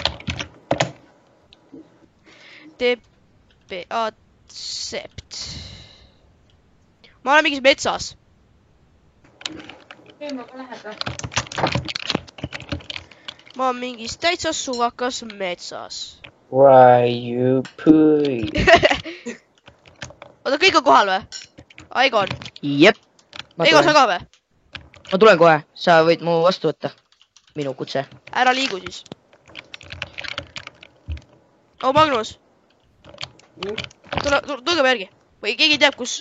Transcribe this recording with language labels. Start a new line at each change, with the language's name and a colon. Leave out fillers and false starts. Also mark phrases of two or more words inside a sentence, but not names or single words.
English: TP accept.
Estonian: Ma olen mingis metsas. Ma olen mingis täitsa suvakas metsas.
English: Why you pui?
Estonian: Oota, kõik on kohal või? Egon. Jep. Ego, sa ka või? ma tulen kohe, sa võid mu vastu võtta. Minu kutse. Ära liigu siis. Oh, Magnus. Tulge järgi. Või keegi teab, kus...